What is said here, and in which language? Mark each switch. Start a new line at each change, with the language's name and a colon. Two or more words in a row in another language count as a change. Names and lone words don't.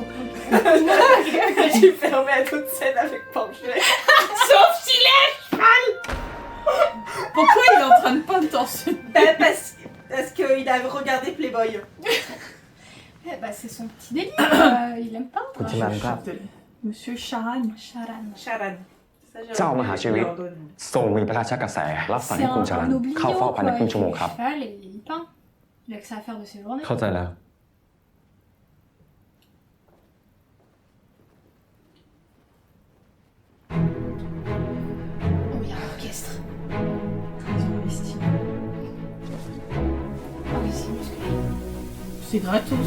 French: Je suis fermée à toute scène avec Porsche. Sauf s'il est à cheval. Pourquoi il est en train de peindre torse nu? Parce qu'il a regardé Playboy. Eh bah, c'est son petit délire. Il aime pas.
Thai: คุณชลันครับ
French: Monsieur Charan. Charan. Charan.
Thai: เจ้ามหาชีวิต ทรงมีพระราชกระแสรับสั่ง
French: C'est
Thai: ให้คุณชลัน
French: un obligeant,
Thai: เข้าเฝ้าภายใน
French: quoi.
Thai: ครึ่ง
French: Il
Thai: ชั่วโมง
French: fait
Thai: ครับ
French: le cheval et il peint. Il a que ça à faire de ses journées.
Thai: เข้าใจแล้ว
French: Oh, il y a un orchestre. Ils ont investi. Ah oui, c'est musclé. C'est gratos.